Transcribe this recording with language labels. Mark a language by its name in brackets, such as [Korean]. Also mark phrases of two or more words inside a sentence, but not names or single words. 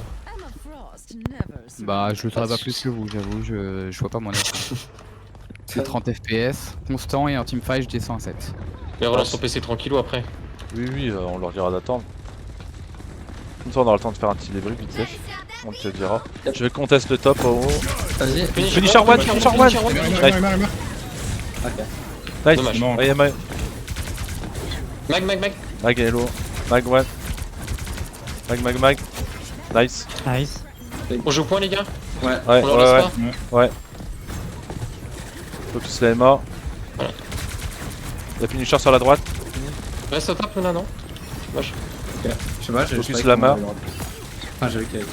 [French] Bah, je le saurais pas plus que vous, j'avoue, je vois pas mon avis. C'est 30 FPS, constant, et en teamfight, je descends à 7. Et relance ton PC tranquillou après. Oui, oui, on leur dira d'attendre. Comme ça, on aura le temps de faire un petit débrief vite fait. On te dira. Je vais contester le top en haut. Vas-y. Finisher one, Finisher one. Emma. Ok. Nice. Dommage. Ouais, Emma. Mag. Mag hello. Mag one. Mag. Nice. Nice. On joue au point, les gars. Ouais. Ouais, On leur laisse ouais, pas. ouais. Focus la Emma. Voilà. Il y a Finisher sur la droite. Reste au top, Luna, non? Dommage. Ok. Je sais pas, j'ai Focus je la savais main. qu'on avait le droit. Ah, j'ai vu qu'il y avait.